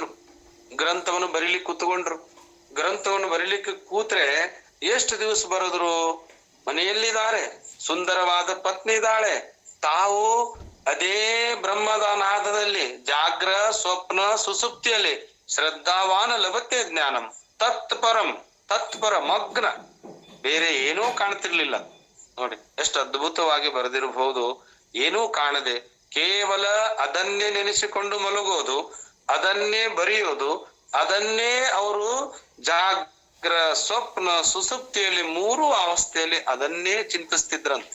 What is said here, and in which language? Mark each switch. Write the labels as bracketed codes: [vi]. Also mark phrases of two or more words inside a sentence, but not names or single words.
[kn] ಗ್ರಂಥವನ್ನು ಬರೀಲಿಕ್ಕೆ ಕೂತ್ಕೊಂಡ್ರು. ಗ್ರಂಥವನ್ನು ಬರೀಲಿಕ್ಕೆ ಕೂತ್ರೆ ಎಷ್ಟು ದಿವಸ ಬರೆದ್ರು? ಮನೆಯಲ್ಲಿದ್ದಾರೆ, ಸುಂದರವಾದ ಪತ್ನಿ ಇದ್ದಾಳೆ, ತಾವು ಅದೇ ಬ್ರಹ್ಮದ ನಾದದಲ್ಲಿ ಜಾಗ್ರ ಸ್ವಪ್ನ ಸುಸುಪ್ತಿಯಲ್ಲಿ [sa] ಶ್ರದ್ಧಾವಾನ ಲಭತೆ ಜ್ಞಾನಂ ತತ್ಪರ [kn] ಮಗ್ನ, ಬೇರೆ ಏನೂ ಕಾಣ್ತಿರ್ಲಿಲ್ಲ ನೋಡಿ. ಎಷ್ಟು ಅದ್ಭುತವಾಗಿ ಬರೆದಿರಬಹುದು. ಏನೂ ಕಾಣದೆ ಕೇವಲ ಅದನ್ನೇ ನೆನೆಸಿಕೊಂಡು ಮಲಗೋದು, ಅದನ್ನೇ ಬರೆಯೋದು, ಅದನ್ನೇ ಅವರು ಜಾಗ್ರ ಸ್ವಪ್ನ ಸುಸುಪ್ತಿಯಲ್ಲಿ ಮೂರು ಅವಸ್ಥೆಯಲ್ಲಿ ಅದನ್ನೇ ಚಿಂತಿಸ್ತಿದ್ರಂತೆ.